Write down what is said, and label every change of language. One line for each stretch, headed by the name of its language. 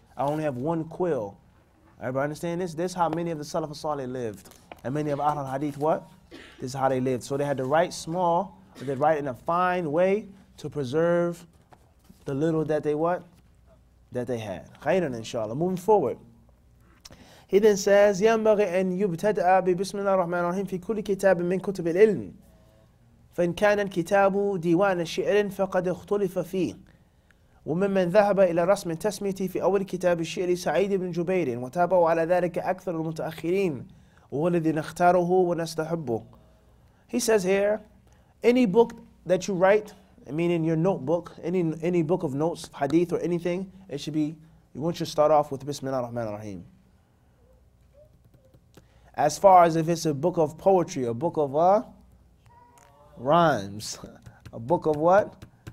English: I only have one quill. Everybody understand this? This is how many of the Salaf Salih lived. And many of Ahl al-Hadith what? This is how they lived. So they had to write small, but they write in a fine way to preserve the little that they what? That they had. Khairan inshallah. Moving forward. He then says,
Arabic: ينبغي أن يبتدأ بسم الله الرحمن الرحيم في كل كتاب من كتب العلم. فإن كان الكتاب ديوان شعر فقد اختلف فيه. وممن ذهب إلى رسم تسميته في أول كتاب الشعر سعيد بن جبير وتابعوا على ذلك أكثر المتأخرين وهو الذي نختاره ونستحبه.
English: He says here, any book that you write, meaning your notebook, any book of notes, hadith or anything, it should be, you want you to start off with Bismillah ar-Rahman ar-Rahim. As far as if it's a book of poetry, a book of rhymes, a book of what?